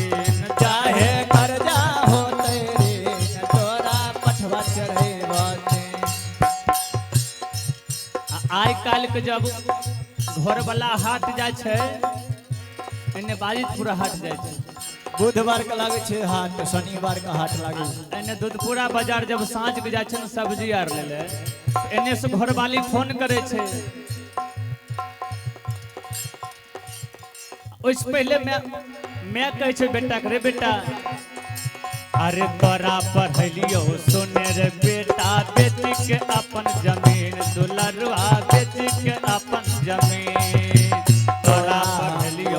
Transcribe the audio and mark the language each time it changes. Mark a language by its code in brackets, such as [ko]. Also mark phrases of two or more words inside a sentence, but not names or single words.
[mai] चाहे कर्जा होतै रे तोरा पठवा चढ़ैबती। आइ काल्हि के जब घर वाला हाट जाय छै एने बाजितपुरा हाट जाय छै बुधवार के लागे छे हाट शनिवार का हाट लागे छे। एने दूधपुरा बाजार जब साँझ के जाय छै सब्जी आर ले ले एने से घर वाली फोन करे छै उससे पहले मैं कहे छे बेटा करे बेटा अरे तोरा पढ़लियो सुने रे बेटा बेच के अपन जमीन दुलरुआ बेच के अपन जमीन तोरा पढ़लियो